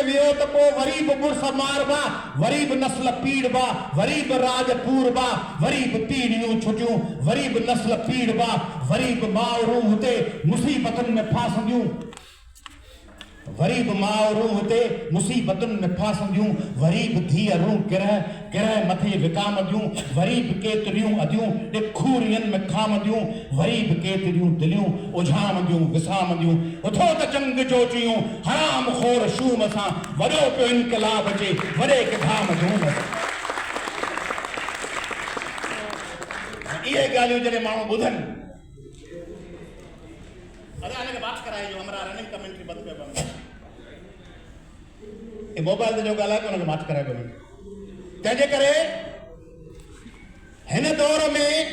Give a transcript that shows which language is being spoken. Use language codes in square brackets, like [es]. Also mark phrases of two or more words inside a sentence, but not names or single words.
[sd] वियो त पोइ वरी बि मुड़स मारबा, वरी बि नस्ल पीड़बा, वरी बि राज पूरबा, वरी बि पीढ़ियूं छुटियूं, वरी बि नस्ल पीड़बा, वरी बि माउरूं हुते मुसीबतुनि में फासंदियूं, वरी बि माउरूं हुते मुसीबतुनि में फासंदियूं, वरी बि धीअरूं किरह किरह मथे विकामंदियूं, वरी बि केतिरियूं अदियूं ॾिखूरियुनि में खामंदियूं, वरी बि केतिरियूं दिलियूं उझामंदियूं विसामंदियूं। उथो त जंग जो जियूं हराम खोर शूम सां, वॾो पियो इनकलाब अचे वॾे के धाम धूम सां। इहे ॻाल्हियूं जॾहिं माण्हू ॿुधनि, अदा हिनखे बात कराए जो हमारा [en] running commentary [sd] बंदि पियो बंदि मोबाइल ते जो ॻाल्हाए पियो हुनखे माफ़ कराए पियो। तंहिंजे करे हिन दौर में